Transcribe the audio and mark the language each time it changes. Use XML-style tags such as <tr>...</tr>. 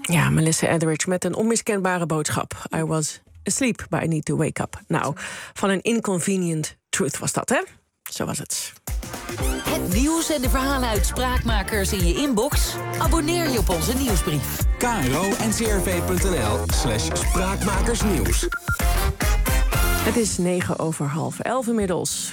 <nl>Melissa Etheridge met een onmiskenbare boodschap.</nl> <en>I was asleep, but I need to wake up.</en> <nl>Nou, van een inconvenient truth was dat, hè? Zo was het. Het nieuws en de verhalen uit spraakmakers in je inbox? Abonneer je op onze nieuwsbrief. kro.ncrv.nl/spraakmakersnieuws. Het is 9:30 inmiddels.</nl>